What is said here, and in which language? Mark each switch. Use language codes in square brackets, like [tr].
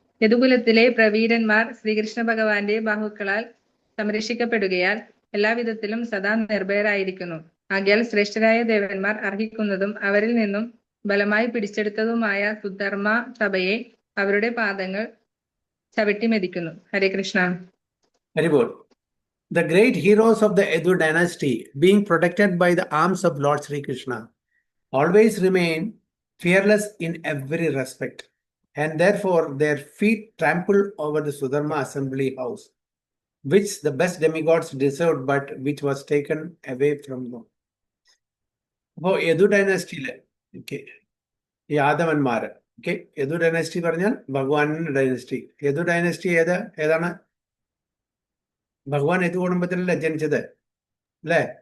[ml] യദുകുലത്തിലെ പ്രവീരന്മാർ ശ്രീകൃഷ്ണ ഭഗവാന്റെ ബാഹുക്കളാൽ സംരക്ഷിക്കപ്പെടുകയാൽ എല്ലാവിധത്തിലും സദാ നിർഭയരായിരിക്കുന്നു. ആകയാൽ ശ്രേഷ്ഠരായ ദേവന്മാർ അർഹിക്കുന്നതും അവരിൽ നിന്നും ബലമായി പിടിച്ചെടുത്തതുമായ സുധർമ്മ സഭയെ അവരുടെ പാദങ്ങൾ ചവിട്ടിമെതിക്കുന്നു. ഹരേ Krishna. [en] Very good. The great heroes of the Yadu dynasty, being protected by the arms of Lord Sri Krishna, always remain fearless in every respect, and therefore their feet trample over the Sudharma assembly house, which the best demigods deserved, but which was taken away from them. [ml] അപ്പോൾ Yadu ഡൈനാസ്റ്റിയില് യാദവന്മാർ, Yadu dynasty പറഞ്ഞാൽ ഭഗവാന്റെ dynasty. Yadu dynasty ഏതാണ്? ഭഗവാൻ യദു കുടുംബത്തിലല്ലേ ജനിച്ചത് അല്ലേ?